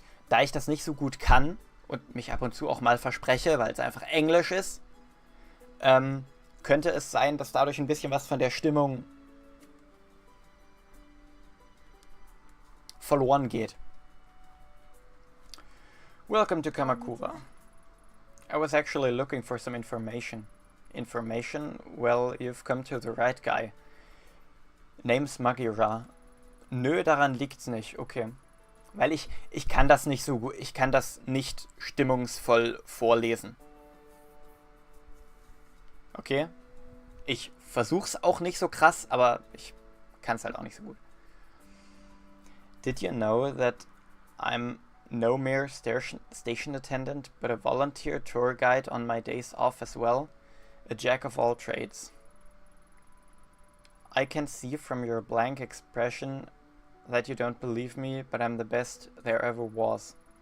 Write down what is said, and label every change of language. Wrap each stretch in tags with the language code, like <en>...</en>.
<de>Da ich das nicht so gut kann und mich ab und zu auch mal verspreche, weil es einfach Englisch ist, könnte es sein, dass dadurch ein bisschen was von der Stimmung verloren geht.</de> <en>Welcome to Kamakura. I was actually looking for some information. Information? Well, you've come to the right guy. Name's Magira.</en> <de>Nö, daran liegt's nicht. Okay. Weil ich kann das nicht so gut, ich kann das nicht stimmungsvoll vorlesen. Okay. Ich versuch's auch nicht so krass, aber ich kann's halt auch nicht so gut.</de> <en>Did you know that I'm no mere station attendant, but a volunteer tour guide on my days off as well? A jack of all trades. I can see from your blank expression that you don't believe me, but I'm the best there ever was.</en>